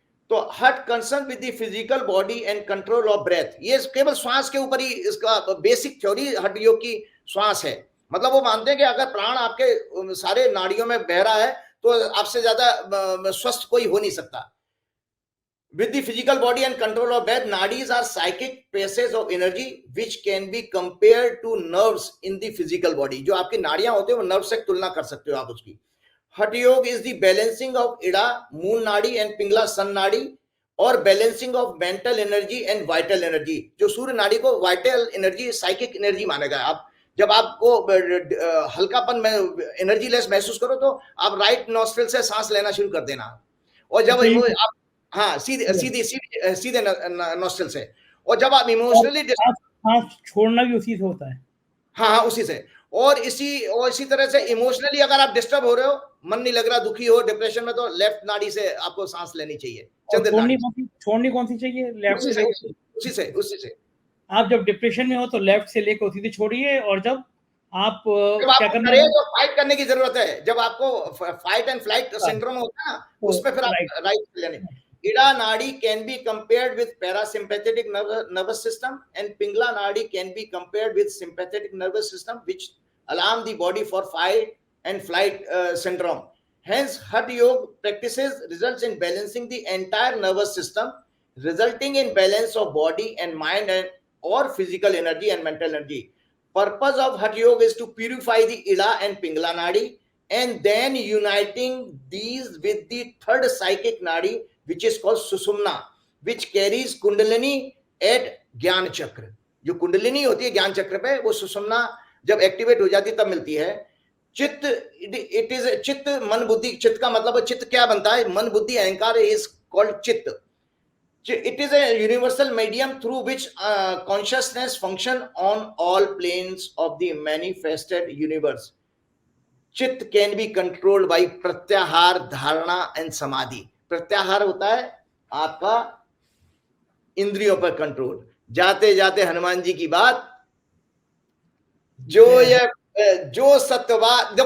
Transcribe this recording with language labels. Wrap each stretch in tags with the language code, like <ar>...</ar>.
<en>तो hatha concern with the physical body and control of breath.</en> <hi>ये केवल श्वास के ऊपर ही इसका बेसिक थ्योरी हठ योग की श्वास है। मतलब वो मानते हैं कि अगर प्राण आपके सारे नाड़ियों में बह रहा है तो आपसे ज्यादा स्वस्थ कोई हो नहीं सकता।</hi> <en>With the physical body and control of breath, nadis are psychic passages of energy which can be compared to nerves in the physical body.</en> <hi>जो आपकी नाड़ियां होते हैं वो नर्व से तुलना कर सकते हो आप उसकी। हठ योग</hi> <en>is the balancing of Ida, moon nadi and Pingala sun nadi,</en> <hi>और</hi> <en>Balancing of mental energy and vital energy.</en> <hi>जो सूर्य नाड़ी को वाइटल एनर्जी, साइकिक एनर्जी मानेगा। आप जब आपको हल्कापन में एनर्जी लेस महसूस करो तो आप राइट नॉस्ट्रिल से सांस लेना शुरू कर देना, और जब आप हाँ सीधे नॉस्ट्रिल से, और जब आप इमोशनली सांस छोड़ना भी उसी से होता है। हाँ उसी से। और इसी तरह से इमोशनली अगर आप डिस्टर्ब हो रहे हो, मन नहीं लग रहा, दुखी हो, डिप्रेशन में, तो लेफ्ट नाड़ी से आपको सांस लेनी चाहिए। छोड़नी कौन सी चाहिए? लेफ्ट से। उसी से आप जब डिप्रेशन में हो तो लेफ्ट से लेकर उसी से छोड़िए, और जब आप क्या करना है, तो फाइट करने की जरूरत है, जब आपको फाइट एंड फ्लाइट सिंड्रोम होता है ना, उसमें फिर आप राइट लेने।</hi> <en>Ida nadi can be compared with parasympathetic nervous system, and Pingala nadi can be compared with sympathetic nervous system, which alarm the body for fight and flight syndrome. Hence, Hatha Yoga practices results in balancing the entire nervous system, resulting in balance of body and mind and or physical energy and mental energy. Purpose of Hatha Yoga is to purify the Ida and Pingala nadi, and then uniting these with the third psychic nadi, which is called Susumna, which carries Kundalini at Gyan Chakra.</en> <hi>जो कुंडलिनी होती है ज्ञान चक्र पे, वो सुषुम्ना जब activate हो जाती है तब मिलती है. चित्त,</hi> <en>it is chitta,</en> <hi>मन बुद्धि. चित्त का मतलब चित्त क्या बनता है? मन बुद्धि अहंकार</hi> <en>is called</en> <hi>चित्त.</hi> <en>It is a universal medium through which consciousness function on all planes of the manifested universe. Chitta can be controlled by pratyahara, dharana and samadhi.</en> <hi>प्रत्याहार होता है आपका इंद्रियों पर कंट्रोल. जाते जाते हनुमान जी की बात, जो सत्यवाद.</hi>